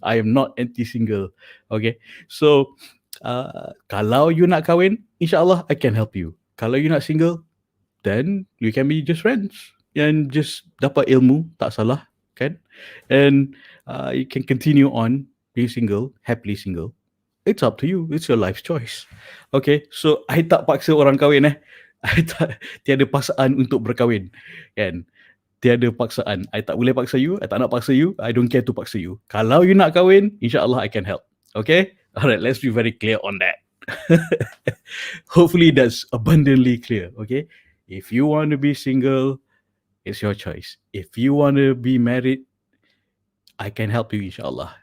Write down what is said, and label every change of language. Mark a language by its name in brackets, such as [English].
[English] I am not anti-single, okay? So, [Malay] kalau you nak kahwin, [English] insyaAllah I can help you. [Malay] Kalau you nak single, [English] then you can be just friends and just [Malay] dapat ilmu, tak salah, kan? [English] And you can continue on being single, happily single. It's up to you. It's your life's choice. Okay, so I [Malay] tak paksa orang kahwin tiada paksaan untuk berkahwin, kan? Tiada paksaan. [English] I [Malay] tak boleh paksa [English] you, I [Malay] tak nak paksa [English] you, I don't care to paksa you. [Malay] Kalau you nak kahwin, [English] insyaAllah I can help. Okay? Alright, let's be very clear on that. Hopefully that's abundantly clear, okay? If you want to be single, it's your choice. If you want to be married, I can help you, insyaAllah.